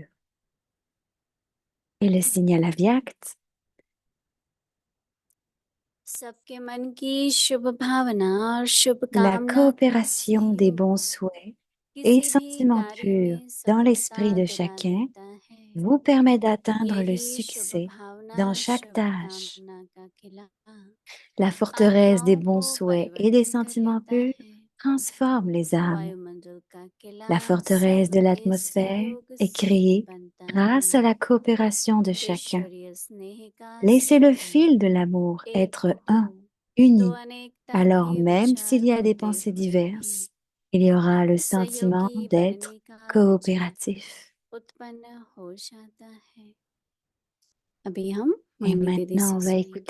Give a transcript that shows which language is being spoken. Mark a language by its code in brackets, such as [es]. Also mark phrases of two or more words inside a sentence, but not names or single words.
[fr] Et le signal Avyakt, [hi] सबके मन की शुभ भावना और शुभ [fr] la [hi] कामना का [fr] coopération des bons [hi] सहयोग [fr] souhaits et [hi] किसी भी [fr] sentiments [hi] कार्य [fr] purs [hi] में [fr] dans [hi] सफलता [fr] l'esprit de [hi] दिला [fr] chacun [hi] देता है [fr] vous permet d'atteindre le [hi] यही शुभ [fr] succès [hi] भावना [fr] dans chaque [hi] शुभ [fr] tâche. [hi] कामना का खिला [fr] La forteresse des [hi] आत्माओं [fr] bons [hi] को [fr] souhaits et des [hi] परिवर्तन कर [fr] sentiments [hi] लेता [fr] purs [hi] है [fr] transforme les âmes. [hi] वायुमंडल का किला [fr] La forteresse de [hi] सबके [fr] l'atmosphère [hi] सहयोग [fr] est [hi] से [fr] créée [hi] बनता [fr] grâce à [hi] है [fr] la coopération de chacun. [hi] ईश्वरीय स्नेह का [fr] Laissez le [hi] सूत्र [fr] fil de l'amour [hi] एक [fr] être [hi] हो [fr] un, [hi] तो [fr] uni. [hi] अनेकता [fr] Alors [hi] के [fr] même [hi] विचार [fr] s'il y a des [hi] होते [fr] pensées [hi] हुए भी [fr] diverses, il y aura le sentiment [hi] सहयोगी [fr] d'être [hi] बनने का विचार [fr] coopératif. [hi] उत्पन्न हो जाता है अभी हम [fr] Et [hi] मोहिनी दीदी [fr] maintenant, [hi] से [fr] on va [hi] सुनेंगे